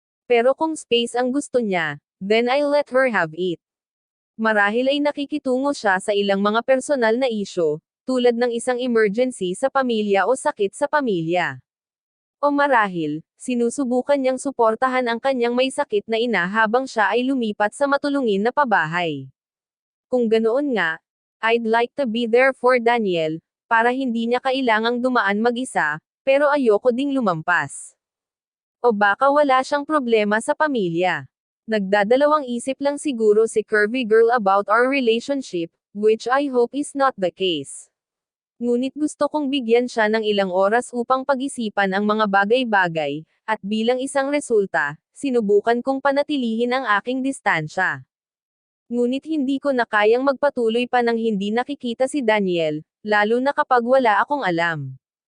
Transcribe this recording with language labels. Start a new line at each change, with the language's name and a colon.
Filipino: Pero kung space ang gusto niya,
English: then I'll let her have it.
Filipino: Marahil ay nakikitungo siya sa ilang mga personal na isyo, tulad ng isang emergency sa pamilya o sakit sa pamilya. O marahil, sinusubukan niyang suportahan ang kanyang may sakit na ina habang siya ay lumipat sa matulungin na pabahay. Kung ganoon nga,
English: I'd like to be there for Daniel,
Filipino: para hindi niya kailangang dumaan mag-isa, pero ayoko ding lumampas. O baka wala siyang problema sa pamilya. Nagdadalawang isip lang siguro si
English: curvy girl about our relationship, which I hope is not the case.
Filipino: Ngunit gusto kong bigyan siya ng ilang oras upang pag-isipan ang mga bagay-bagay, at bilang isang resulta, sinubukan kong panatilihin ang aking distansya. Ngunit hindi ko na kayang magpatuloy pa nang hindi nakikita si Daniel, lalo na kapag wala akong alam.